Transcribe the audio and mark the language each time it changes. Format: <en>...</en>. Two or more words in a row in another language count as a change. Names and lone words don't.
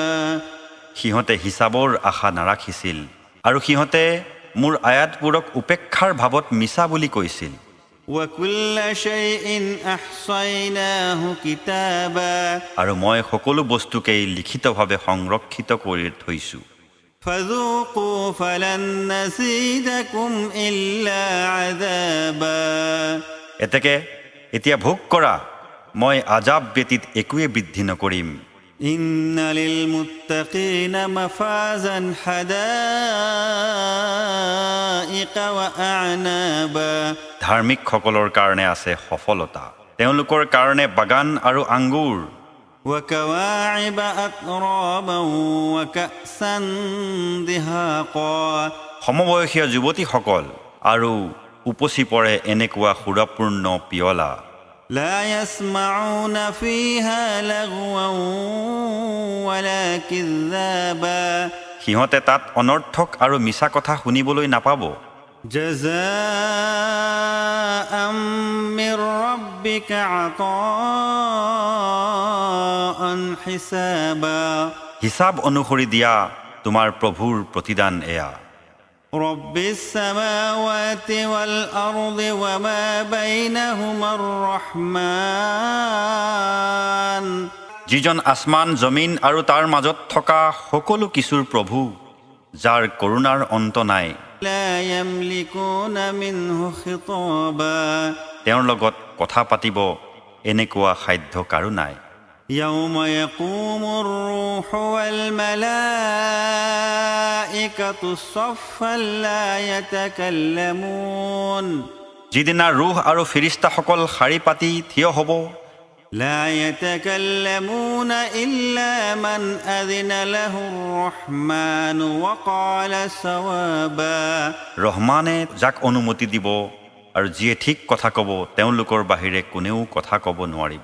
<as>সিহঁতে হিচাবৰ আশা নাৰাখিছিল, আৰু সিহঁতে মোৰ আয়াতবোৰক উপেক্ষাৰ ভাৱত মিছা বুলি কৈছিল।</as> <ar>وكل شيء أحصيناه كتابا</ar> <as>আৰু মই সকলো বস্তুকেই লিখিতভাৱে সংৰক্ষিত কৰি থৈছো।</as> <ar>فذوقوا فلن نزيدكم إلا عذابا</ar> <as>এতেকে এতিয়া ভোগ কৰা, মই আজাব ব্যতীত একোৱে বৃদ্ধি নকৰিম।</as> <ar>إن للمتقين مفازا حدائق وأعنابا</ar> <as>ধাৰ্মিকসকলৰ কাৰণে আছে সফলতা, তেওঁলোকৰ কাৰণে বাগান আৰু আঙ্গুৰ।</as> <ar>وكواعب أترابا وكأسا دهاقا</ar> <as>সমবয়সীয়া যুৱতীসকল আৰু উপচি পৰে এনেকুৱা সুৰাপূৰ্ণ পিয়লা।</as> <ar>لا يسمعون فيها لغوا ولا كذابا</ar> <as>সিহঁতে তাত অনৰ্থক আৰু মিছা কথা শুনিবলৈ নাপাব।</as> <ar>جزاء من ربك عطاء حسابا</ar> <as>হিচাপ অনুসৰি দিয়া তোমাৰ প্ৰভুৰ প্ৰতিদান এয়া।</as> <ar>رب السماوات والأرض وما بينهما الرحمن</ar> <as>যিজন আসমান জমিন আৰু তাৰ মাজত থকা সকলো কিছুৰ প্ৰভু, যাৰ কৰোণাৰ অন্ত নাই।</as> <ar>لا يملكون منه خطابا</ar> <as>তেওঁৰ লগত কথা পাতিব এনেকুৱা সাধ্য কাৰো নাই।</as> <ar>يوم يقوم الروح والملائكة صفا لا يتكلمون</ar> <as>যিদিনা ৰুহ আৰু ফিৰিষ্টাসকল শাৰী পাতি থিয় হ'ব।</as> <ar>لا يتكلمون إلا من أذن له الرحمن وقال صوابا</ar> <as>ৰহমানে যাক অনুমতি দিব আৰু যিয়ে ঠিক কথা ক'ব তেওঁলোকৰ বাহিৰে কোনেও কথা ক'ব নোৱাৰিব।</as>